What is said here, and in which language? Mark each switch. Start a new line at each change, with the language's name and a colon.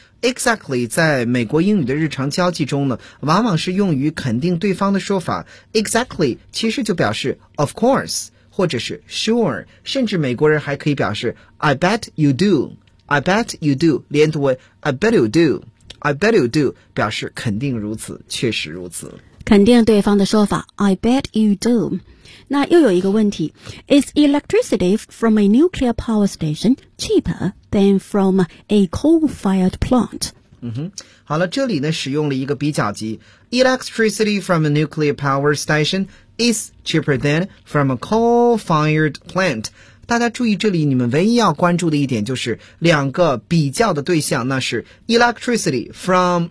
Chinese: exactly 在美国英语的日常交际中呢，往往是用于肯定对方的说法， exactly 其实就表示 of course 或者是 sure， 甚至美国人还可以表示
English: I bet you do，
Chinese: I bet you do 连读为 I bet you do， I bet you do 表示肯定如此，确实如此，肯定对方的说法
English: I bet you do。
Chinese: 那又有一个问题，
English: Is electricity from a nuclear power station cheaper than from a coal-fired plant？
Chinese: 好了，这里呢使用了一个比较级，
English: Electricity from a nuclear power station is cheaper than from a coal-fired plant。
Chinese: 大家注意这里你们唯一要关注的一点就是两个比较的对象，那是 electricity from